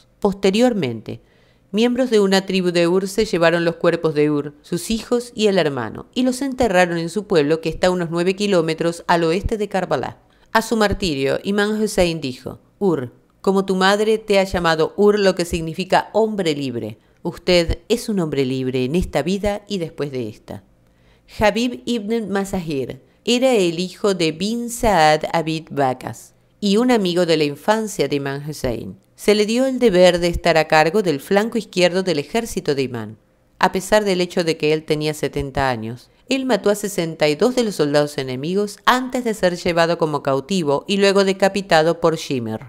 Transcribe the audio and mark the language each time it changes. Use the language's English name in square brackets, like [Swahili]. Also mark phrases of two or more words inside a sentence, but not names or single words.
[Spanish] Posteriormente, miembros de una tribu de Ur se llevaron los cuerpos de Ur, sus hijos y el hermano, y los enterraron en su pueblo que está a unos 9 kilómetros al oeste de Karbala. A su martirio, Imán Hussein dijo: Ur, como tu madre te ha llamado Ur, lo que significa hombre libre. Usted es un hombre libre en esta vida y después de esta. Habib ibn Mazahir era el hijo de bin Saad Abid Bakas y un amigo de la infancia de Imán Hussein. Se le dio el deber de estar a cargo del flanco izquierdo del ejército de Imán. A pesar del hecho de que él tenía 70 años, él mató a 62 de los soldados enemigos antes de ser llevado como cautivo y luego decapitado por Shimr.